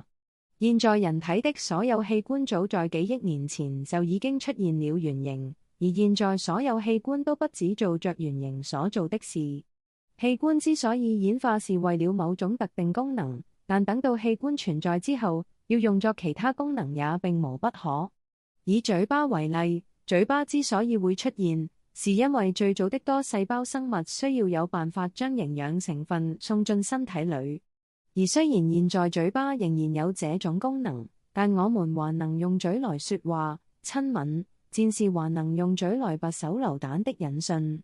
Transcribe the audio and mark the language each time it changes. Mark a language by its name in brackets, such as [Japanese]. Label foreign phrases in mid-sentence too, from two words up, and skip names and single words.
[Chinese] 現在人體的所有器官早在幾億年前就已經出現了原型，而現在所有器官都不只做着原型所做的事。器官之所以演化是為了某種特定功能，但等到器官存在之後，要用作其他功能也並無不可。以嘴巴為例，嘴巴之所以會出現，是因為最早的多細胞生物需要有辦法將營養成分送進身體裏。而雖然現在嘴巴仍然有這種功能，但我們還能用嘴來說話、親吻，戰士還能用嘴來拔手榴彈的引信。